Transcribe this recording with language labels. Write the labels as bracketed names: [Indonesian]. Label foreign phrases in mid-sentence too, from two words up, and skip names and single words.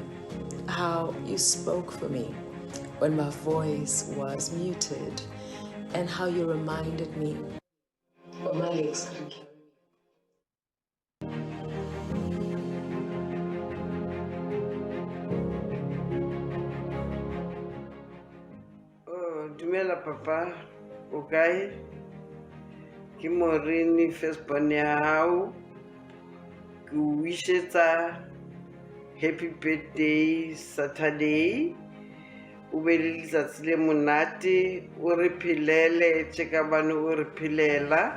[English] How you spoke for me when my voice was muted. And how you reminded me when my legs couldn't carry me. [Southern Sotho] Dumela papa, o kae? Ke Morini firstborn ya hao. Ke o wishetsa [English] happy birthday [Southern Sotho] Saturday. O be le letsatsi le monate, o re philele tjeka bana o re philela.